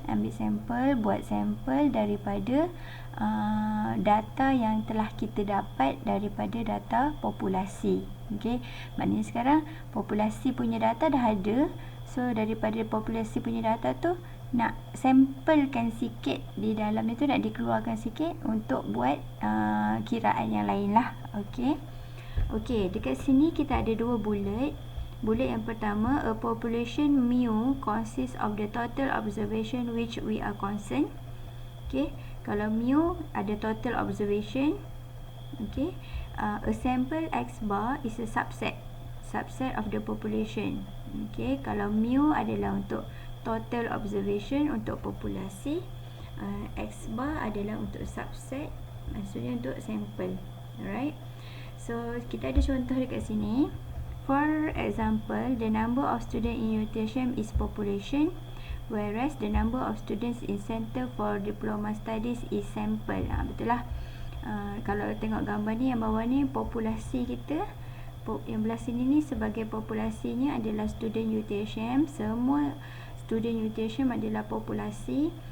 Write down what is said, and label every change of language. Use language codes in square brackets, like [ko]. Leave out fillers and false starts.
[ms] Ambil sampel, buat sampel daripada data yang telah kita dapat daripada data populasi. Okay, maknanya sekarang populasi punya data dah ada. So daripada populasi punya data tu nak sampelkan sikit di dalam itu, nak dikeluarkan sikit untuk buat kiraan yang lain lah. Okay. Okay, dekat sini kita ada 2 bullet. Bullet yang pertama, [en] a population mu consists of the total observation which we are concerned. Okay, [ms] kalau mu ada [en] total observation. Okay, a sample x bar is a subset of the population. [ms] Okay, kalau mu adalah untuk total observation untuk populasi, x bar adalah untuk subset, maksudnya untuk sampel. Alright, so kita ada contoh dekat sini. [en] For example, the number of students in UTSM is population, whereas the number of students in Center for Diploma Studies is sample. [ms] Betul lah. Kalau tengok gambar ni, yang bawah ni populasi kita, yang belah sini ni sebagai populasinya adalah student UTSM. Semua student UTSM adalah populasi.